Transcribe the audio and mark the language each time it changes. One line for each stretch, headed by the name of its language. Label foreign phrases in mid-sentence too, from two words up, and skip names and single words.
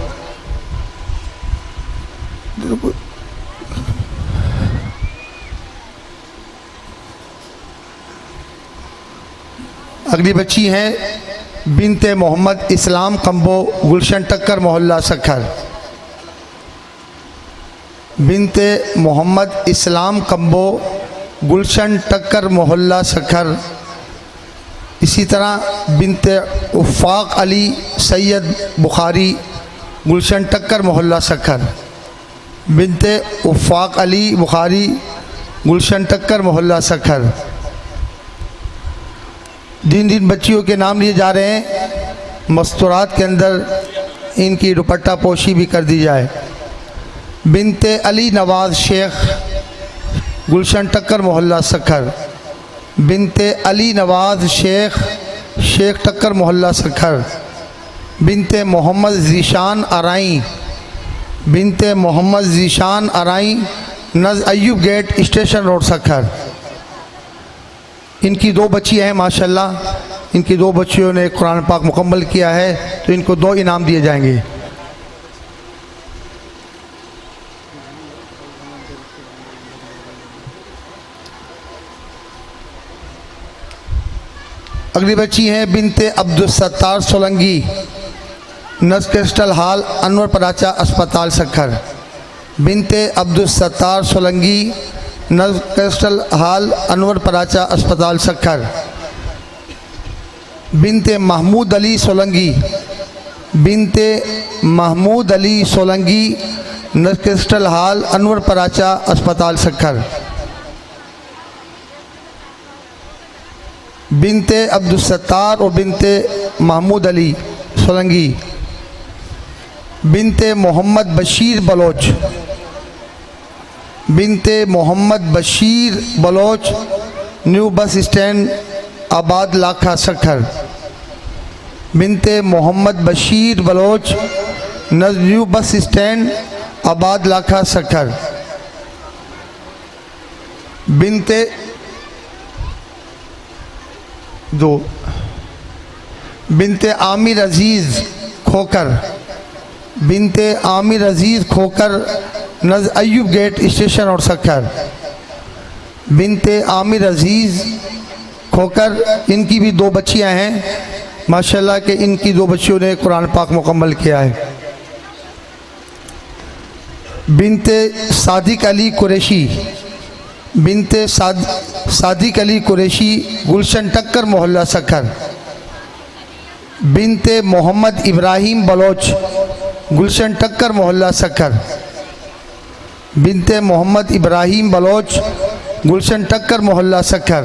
Urdu: اگلی بچی ہیں بنتِ محمد اسلام کمبوہ، گلشن ٹکر، محلہ سکھر. بنتِ محمد اسلام کمبوہ، گلشن ٹکر، محلہ سکھر. اسی طرح بنتِ آفاق علی سید بخاری، گلشن ٹکر، محلہ سکھر. بنتِ آفاق علی بخاری، گلشن ٹکر، محلہ سکھر. جن جن بچیوں کے نام لیے جا رہے ہیں مستورات کے اندر ان کی دوپٹہ پوشی بھی کر دی جائے. بنتِ علی نواز شیخ، گلشن ٹکر، محلہ سکھر. بنتِ علی نواز شیخ، شیخ ٹکر، محلہ سکھر. بنتِ محمد ذیشان آرائیں، بنتِ محمد ذیشان آرائیں, نزد ایوب گیٹ، اسٹیشن روڈ، سکھر. ان کی دو بچی ہیں ماشاءاللہ، ان کی دو بچیوں نے قرآن پاک مکمل کیا ہے تو ان کو دو انعام دیے جائیں گے. اگلی بچی ہیں بنتِ عبدالستار سولنگی، نس کرسٹل ہال، انور پراچہ اسپتال، سکھر. بنتِ عبدالستار سولنگی، نزد کرسٹل ہال، انور پراچہ اسپتال، سکھر. بنتِ محمود علی سولنگی، بنتِ محمود علی سولنگی, نزد کرسٹل ہال، انور پراچہ اسپتال، سکھر. بنتِ عبدالستار اور بنتِ محمود علی سولنگی، بنتِ محمد بشیر بلوچ، بنتِ محمد بشیر بلوچ، نیو بس اسٹینڈ آباد لاکھا سکھر. بنتِ محمد بشیر بلوچ، نیو بس اسٹینڈ آباد لاکھا سکھر. بنتِ دو بنتِ عامر عزیز کھوکھر، بنتِ عامر عزیز کھوکھر، نزد ایوب گیٹ اسٹیشن اور سکھر. بنتِ عامر عزیز کھوکھر، ان کی بھی دو بچیاں ہیں ماشاءاللہ کے، ان کی دو بچیوں نے قرآن پاک مکمل کیا ہے. بنتِ صادق علی قریشی، بنتِ صادق علی قریشی، گلشن ٹکر محلہ سکھر. بنتِ محمد ابراہیم بلوچ، گلشن ٹکر محلہ سکھر. بنتِ محمد ابراہیم بلوچ، گلشن ٹکر محلہ سکھر.